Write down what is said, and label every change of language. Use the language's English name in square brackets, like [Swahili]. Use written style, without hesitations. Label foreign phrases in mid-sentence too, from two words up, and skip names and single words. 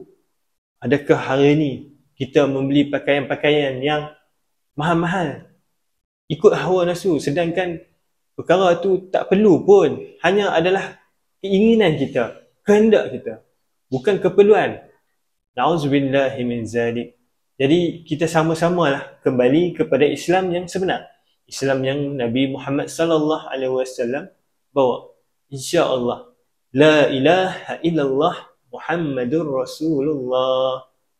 [Malay] Adakah hari ni kita membeli pakaian-pakaian yang mahal-mahal ikut hawa nafsu, sedangkan perkara tu tak perlu pun, hanya adalah keinginan kita, kehendak kita, bukan keperluan. [Arabic] نعوذ بالله من ذلك. [Malay] Jadi kita sama-samalah kembali kepada Islam yang sebenar, Islam yang Nabi Muhammad [Arabic] صلى الله عليه وسلم [Malay] bawa. [Arabic] إن شاء الله لا إله إلا الله محمد رسول الله.